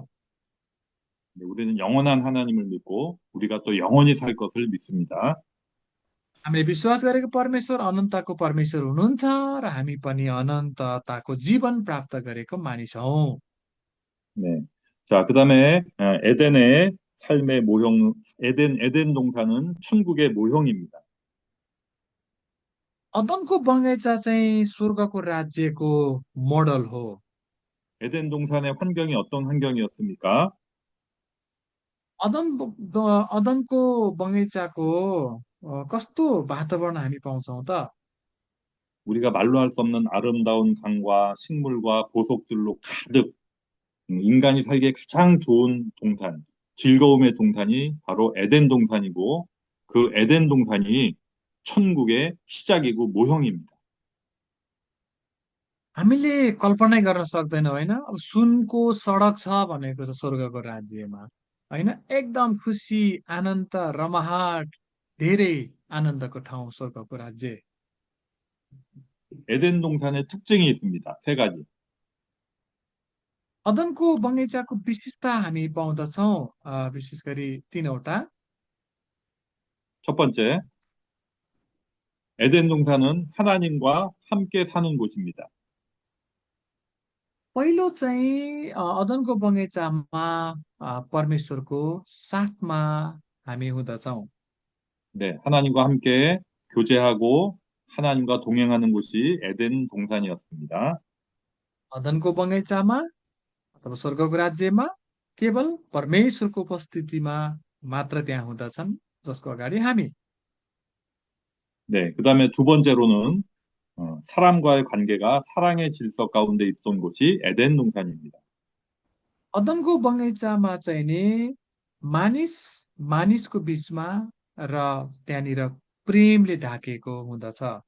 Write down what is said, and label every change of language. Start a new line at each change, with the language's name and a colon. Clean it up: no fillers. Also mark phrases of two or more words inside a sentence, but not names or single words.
Korean: 네, 우리는 영원한 하나님을 믿고 우리가 또 영원히 살 것을 믿습니다.
Nepali: हामीले विश्वास गरेको परमेश्वर अनन्तको परमेश्वर हुनुहुन्छ र हामी पनि अनन्तताको जीवन प्राप्त गरेको मानिसौँ।
Korean: 네. 자, 그다음에 에덴의 삶의 모형, 에덴 동산은 천국의 모형입니다.
Nepali: अदनको बगैँचा चाहिँ स्वर्गको राज्यको मोडल हो।
Korean: 에덴 동산의 환경이 어떤 환경이었습니까?
Nepali: अदनको बगैँचाको कस्तो वातावरण हामी पाउँछौँ त?
Korean: 우리가 말로 할 수 없는 아름다운 강과 식물과 보석들로 가득 인간이 살기에 가장 좋은 동산, 즐거움의 동산이 바로 에덴 동산이고 그 에덴 동산이 천국의 시작이고 모형입니다.
Nepali: हामीले कल्पनै गर्न सक्दैनौँ होइन। अब सुनको सडक छ भनेको छ स्वर्गको राज्यमा होइन। एकदम खुसी आनन्द रमाहाट धेरै आनन्दको ठाउँ स्वर्गको राज्य।
Korean: 에덴 동산의 특징이 있습니다. 세 가지.
Nepali: अदनको बगैँचाको विशेषता हामी पाउँदछौँ, विशेष गरी तीनवटा।
Korean: 첫 번째, 에덴 동산은 하나님과 함께 사는 곳입니다.
Nepali: पहिलो चाहिँ अदनको बगैँचामा परमेश्वरको साथमा हामी हुँदछौँ।
Korean: 네, 하나님과 함께 교제하고 하나님과 동행하는 곳이 에덴 동산이었습니다.
Nepali: अदनको बगैँचामा अथवा स्वर्गको राज्यमा केवल परमेश्वरको उपस्थितिमा मात्र त्यहाँ हुँदछन्, जसको अगाडि हामी।
Korean: 네, 그 다음에 두 번째로는 사람과의 관계가 사랑의 질서 가운데 있던 곳이 에덴 동산입니다.
Nepali: अदनको बगैँचामा चाहिँ नि मानिस मानिसको बिचमा र त्यहाँनिर प्रेमले ढाकेको हुँदछ।